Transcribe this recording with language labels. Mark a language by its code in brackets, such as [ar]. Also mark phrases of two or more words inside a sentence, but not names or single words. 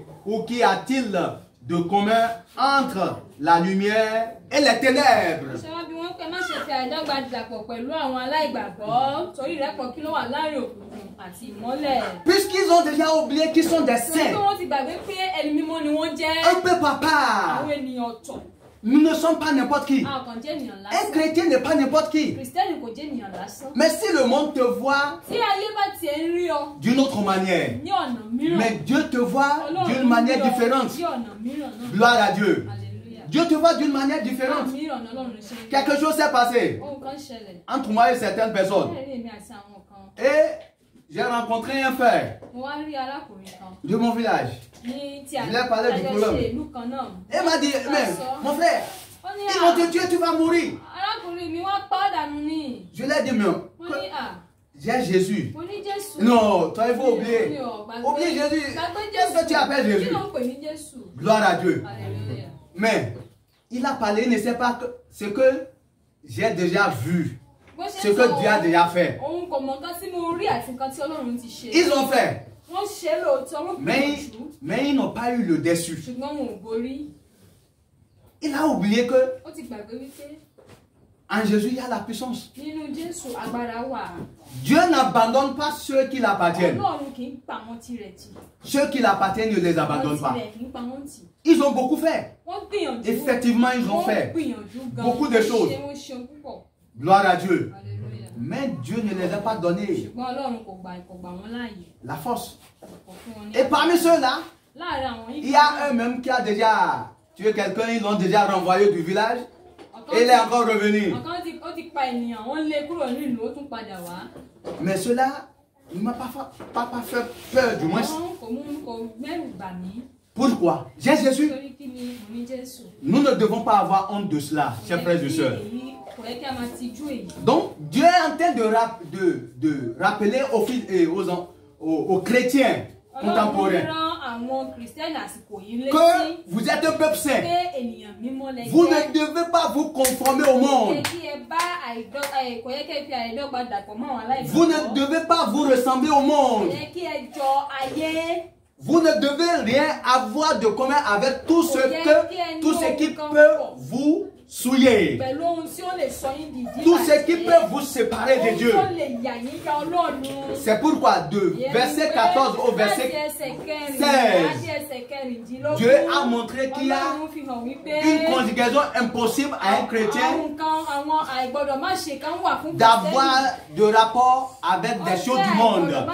[fr] Ou qu'y a-t-il de commun entre la lumière et les ténèbres? Puisqu'ils ont déjà oublié qu'ils sont des saints, un peu papa. Nous ne sommes pas n'importe qui. [yo] a ò kàn jẹ́ ènìyàn [fr] Un [yo] lásán. [fr] chrétien n'est pas n'importe qui. [yo] Kristẹni kò jẹ́ ènìyàn lásán. [fr] Mais si le monde te voit [yo] Tí ayé bá tiẹ̀ ń rí ọ [fr] d'une autre manière, [yo] ní ọ̀nà mìíràn, [fr] mais Dieu te voit Ọlọ́run d'une manière [yo] rí ọ [fr] différente. [yo] ní ọ̀nà mìíràn náà. [fr] Gloire à Dieu. Hallelujah. Dieu te voit d'une manière [yo] Ọ̀nà [fr] différente. [yo] mìíràn ni Ọlọ́run ṣe ń rí. [fr] Quelque chose s'est passé [yo] Ohun kan ṣẹlẹ̀. [fr] entre moi et certaines personnes. [yo] Bẹ́ẹ̀ ni èmi àti àwọn kan. [fr] Et j'ai rencontré un frère [yo] Mo wá rí arákùnrin kan [fr] de mon village. [yo] ní tí a [fr] Je lui ai parlé du [yo] jọ [fr] problème. [yo] ṣe ìlú kan náà. [fr] Et il m'a dit, mais mon frère, [yo] Ó ní [fr] ils vont te tuer, tu vas mourir. [yo] arákùnrin mi wá pa dànù ni. [fr] Je lui ai dit, mais [yo] Mo ní [fr] j'ai Jésus. [yo] mo ní Jésù. [fr] Non, toi il faut [yo] Mi [fr] oublier. [yo] ò gbàgbé. [fr] Oublie Jésus. [yo] Gbàgbé [fr] Qu'est-ce que tu appelles [yo] Kí [fr] Jésus? [yo] ló ń pè ní Jésù? [fr] Gloire à Dieu. Hallelujah. Mais il a parlé, il ne sait pas ce que j'ai déjà vu, [yo] Bó ṣe [fr] ce [yo] ń [fr] que [yo] sọ [fr] Dieu a déjà fait. [yo] òun kò mọ nǹkan tí mo rí àti nǹkan tí Ọlọ́run ti ṣe. [fr] Ils ont fait, [yo] Wọ́n ṣe é lóòótọ́, wọ́n gbìyànjú. [fr] mais ils n'ont pas eu le déçu. [yo] Ṣùgbọ́n wọn ò borí. [fr] Il a oublié que [yo] Ó ti gbàgbé wípé [fr] en Jésus il y a la puissance. [yo] nínú Jésù agbára wà. [fr] Dieu n'abandonne pas ceux qui l'appartiennent. [yo] Ọlọ́run kì í pa àwọn tirẹ̀ tì. [fr] Ceux qui l'appartiennent ne les [yo] Àwọn [fr] abandonnent pas. [yo] tirẹ̀ kì í pa wọ́n tì. [fr] Ils ont beaucoup fait. [yo] Wọ́n gbìyànjú. [fr] Effectivement, ils ont [yo] Wọ́n [fr] fait [yo] gbìyànjú gan. [fr] beaucoup de choses. [yo] Wọ́n ṣe púpọ̀. [fr] Gloire à Dieu. Hallelujah. Mais Dieu ne les a pas donné [yo] Ṣùgbọ́n Ọlọ́run kò gbà wọ́n láàyè. [fr] la force. [yo] Kò fún wọn ní [fr] Et parmi ceux-là, [yo] láàárín àwọn [fr] il y a un même qui a déjà tué quelqu'un, ils l'ont déjà renvoyé du village et il est encore revenu. [yo] Ọ̀kan ó ti pa ènìyàn, wọ́n lé kúrò nílùú, ó tún padà wá. [fr] Mais cela ne m'a pas fait peur, du moins. [yo] Kò mẹ́rù bà mí. [fr] Pourquoi? J'ai Jésus. [yo] Torí kí ni mo ní Jésù? [fr] Nous ne devons pas avoir honte de cela, chers frères et sœurs. [yo] Kò yẹ kí a máa tijú èyí. [fr] Donc, Dieu est en train de rappeler aux chrétiens contemporains [yo] Àwọn Kristẹni àsìkò yìí létí [fr] que vous êtes un peuple saint. [yo] pé ènìyàn mímọ́ lẹ [fr] Vous [yo] jẹ́. [fr] ne devez pas vous conformer au monde. [yo] Kí ẹ bá kò yẹ kí ẹ fi àìdọ́gba dàpọ̀ mọ́ àwọn aláìgbàgbọ́. [fr] Vous ne devez pas vous ressembler au [yo] Kò [fr] monde. [yo] yẹ kí ẹ jọ ayé. [fr] Vous ne devez rien avoir de commun avec tout ce qui peut vous souiller. [yo] Pẹ̀lú ohun tí ó lè sọ yín di ìdíbàjẹ́. [fr] Tout ce qui peut vous séparer de Dieu. [yo] Ohun tó lè yà yín ya Ọlọ́run. [fr] C'est pourquoi de verset 14 au verset 16, Dieu a montré qu'il y a une conjugaison impossible à un chrétien d'avoir de rapport avec des choses du monde.